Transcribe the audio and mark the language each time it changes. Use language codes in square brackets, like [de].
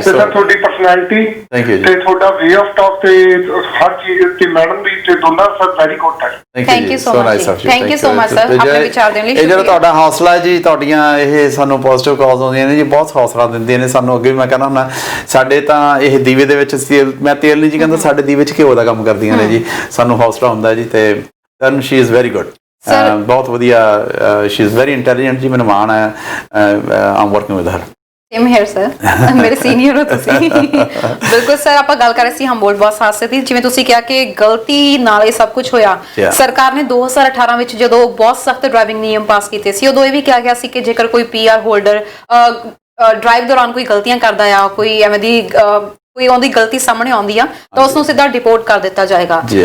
[pa] Sir, ਤੁਹਾਡੀ personality ਤੇ ਤੁਹਾਡਾ ਵੇ ਆਫ ਟਾਕ ਤੇ ਹਰ ਚੀਜ਼ ਤੇ ਮੈਡਮ ਵੀ ਤੇ ਦੋਨਾਂ ਸਰ ਵੈਰੀ ਗੁੱਡ ਹੈ। Thank you so much, thank you so much sir, ਆਪਣੇ ਵਿਚਾਰ ਦੇਣ ਲਈ। ਇਹ ਜਿਹੜਾ ਤੁਹਾਡਾ ਹੌਸਲਾ ਹੈ ਜੀ, ਤੁਹਾਡੀਆਂ ਇਹ ਸਾਨੂੰ ਪੋਜ਼ਿਟਿਵ ਕਾਲਸ ਆਉਂਦੀਆਂ ਨੇ ਜੀ, ਬਹੁਤ ਹੌਸਲਾ ਦਿੰਦੀਆਂ ਨੇ ਸਾਨੂੰ। ਅੱਗੇ ਮੈਂ ਕਹਿੰਦਾ ਹੁੰਦਾ, ਸਾਡੇ ਤਾਂ ਇਹ ਦੀਵੇ ਦੇ ਵਿੱਚ, ਮੈਂ ਤੇਲ ਨਹੀਂ ਜੀ ਕਹਿੰਦਾ, ਸਾਡੇ ਦੀਵੇ 'ਚ ਘਿਓ ਦਾ ਕੰਮ ਕਰਦੀਆਂ ਨੇ ਜੀ, ਸਾਨੂੰ ਹੌਸਲਾ ਹੁੰਦਾ ਜੀ। [en] ਤੇ then she is very good, [pa] ਬਹੁਤ ਵਧੀਆ, [en] she is very intelligent ਜੀ, [pa] ਮੈਨੂੰ ਮਾਣ ਹੈ, [en] I'm working with her। [pa] Same here sir, ਮੇਰੇ ਸੀਨੀਅਰ ਹੋ ਤੁਸੀਂ। ਬਿਲਕੁਲ ਸਰ, ਆਪਾਂ ਗੱਲ ਕਰ ਰਹੇ ਸੀ ਹੰਬੋਲਟ ਬੱਸ ਹਾਦਸੇ ਦੀ। ਜਿਵੇਂ ਤੁਸੀਂ ਕਿਹਾ ਕਿ ਗਲਤੀ ਨਾਲ ਇਹ ਸਭ ਕੁਝ ਹੋਇਆ। ਸਰਕਾਰ ਨੇ 2018 ਵਿੱਚ ਜਦੋਂ ਬਹੁਤ ਸਖਤ ਡਰਾਈਵਿੰਗ ਨਿਯਮ ਪਾਸ ਕੀਤੇ ਸੀ, ਉਦੋਂ ਇਹ ਵੀ ਕਿਹਾ ਗਿਆ ਸੀ ਕਿ ਜੇਕਰ ਕੋਈ PR ਹੋਲਡਰ ਡਰਾਈਵ ਦੌਰਾਨ ਕੋਈ ਗਲਤੀਆਂ ਕਰਦਾ ਆ, ਕੋਈ ਐਵੇਂ ਦੀ ਕੋਈ ਉਹਦੀ ਗਲਤੀ ਸਾਹਮਣੇ ਆਉਂਦੀ ਆ, ਤਾਂ ਉਸ ਨੂੰ ਸਿੱਧਾ ਡਿਪੋਰਟ ਕਰ ਦਿੱਤਾ ਜਾਏਗਾ।